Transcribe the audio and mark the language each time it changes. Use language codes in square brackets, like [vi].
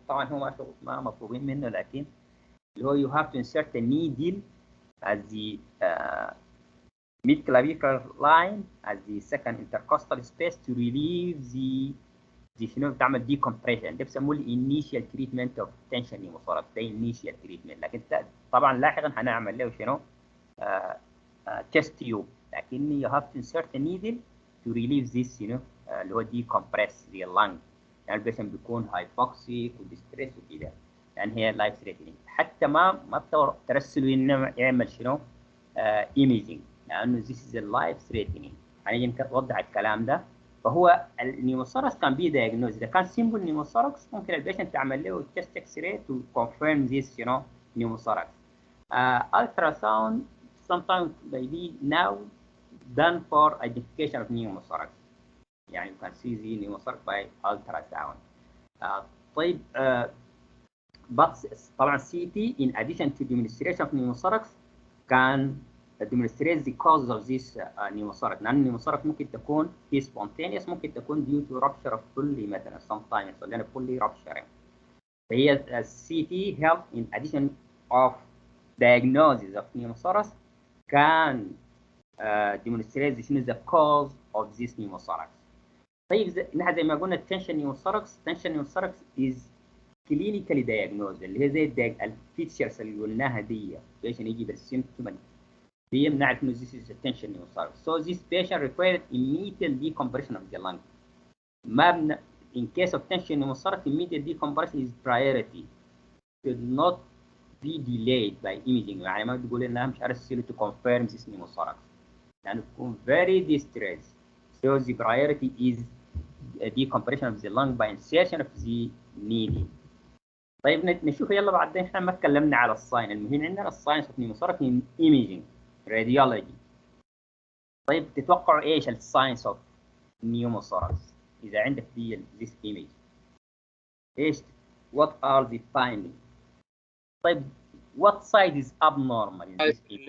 [en] طبعا هو ما مطلوبين منه لكن اللي هو you have to insert a needle as the mid-clavicular line as the second intercostal space to relieve the شنو بتعمل decompression. ده بيسموه initial treatment of tension pneumothorax. ده initial treatment لكن طبعا لاحقا هنعمل له شنو chest tube لكن you have to insert a needle to relieve this اللي هو decompress the lung يعني البيشنت بيكون hypoxic وديستريس وكده يعني هي لايف ثريتنينج. [ar] حتى ما ترسلوا انه يعمل شنو ايميجينج لانه this is a life threatening. هنيجي نوضح الكلام ده. فهو النيوموثوركس كان بي دايجنوز. [en] اذا كان simple pneumothorax ممكن البيشنت تعمل له chest X ray to confirm this pneumothorax. Ultrasound sometimes may be now done for identification of pneumothorax. يعني you can see the pneumothorax by ultrasound. طيب but طبعا CT in addition to demonstration of pneumothorax can demonstrate the causes of this pneumothorax. لأن pneumothorax ممكن تكون هي spontaneous ممكن تكون due to rupture of pulley مثلا sometimes يحصل لنا pulley rupturing. فهي CT help in addition of diagnosis of pneumothorax can demonstrate شنو the cause of this pneumothorax. [ar] طيب نحن زي ما قلنا tension pneumothorax is clinically diagnosed اللي هي زي الفيتشرز اللي قلناها دي عشان يجي بالسيمبتوم دي بنعرف انه this is a tension pneumothorax. [en] So this patient required immediate decompression of the lung. ما in case of tension pneumothorax immediate decompression is priority. Should not be delayed by imaging. [ar] يعني ما تقول انها مش عارف to confirm this pneumothorax لانه تكون very distressed. [en] So the priority is decompression of the lung by insertion of the needle. [ar] طيب نشوف يلا بعدين. احنا ما اتكلمنا على الساين. [en] المهم عندنا الساينس of pneumothorax in imaging radiology. طيب تتوقعوا ايش الساينس اوف pneumothorax اذا عندك دي this image؟ ايش what are the findings؟ طيب what side is abnormal in this image؟